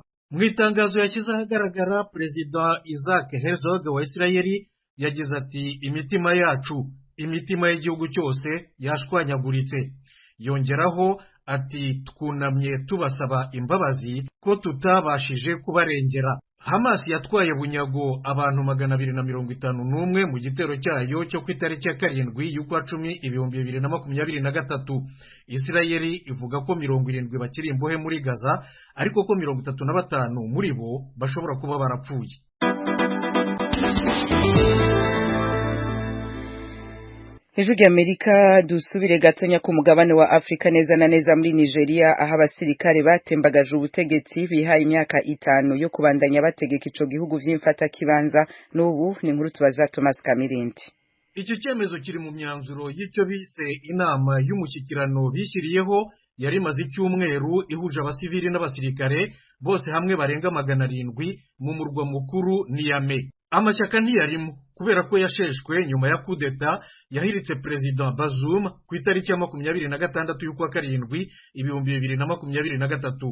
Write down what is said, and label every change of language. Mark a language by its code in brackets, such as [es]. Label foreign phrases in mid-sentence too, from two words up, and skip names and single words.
[rw] Mu itangazo yashyize ahagaragara, Perezida Isaac Herzog wa Isirayeli yagize ati imitima yacu, imitima y'igihugu cyose yashwanyaguritse. Yongeraho ati twunamye tubasaba imbabazi ko tutabashije kubarengera. Hamas yatwaye bunyago abantu 251 mu gitero cyayo cyo ku itariki ya 7 y'ukwa 10 2023. Isirayeli ivuga ko 70 bakiri imbohe muri Gaza, ariko ko 35 muri bo bashobora kuba barapfuye. [rn] Ijwi ry'Amerika dusubire gatonya ku mugabane wa Afrika neza na neza muri Nigeria, aho abasirikare batembagaje ubutegetsi bihaye imyaka 5 yo kubandanya bategeka ico gihugu vy'imfata kibanza. [rw] N'ubu ni inkuru tubaza Thomas Kamirindi. Iki cyemezo kiri mu myanzuro y'icyo bise inama y'umushyikirano bishyiriyeho yari imaze icyumweru ihuje abasivili n'abasirikare bose hamwe barenga 700 mu murwa mukuru Niamey. Amashyaka ntiyarimo kubera ko yasheshwe nyuma ya kudeta yahiritse President Bazoum ku itariki ya 26 y'ukwa 7 2023.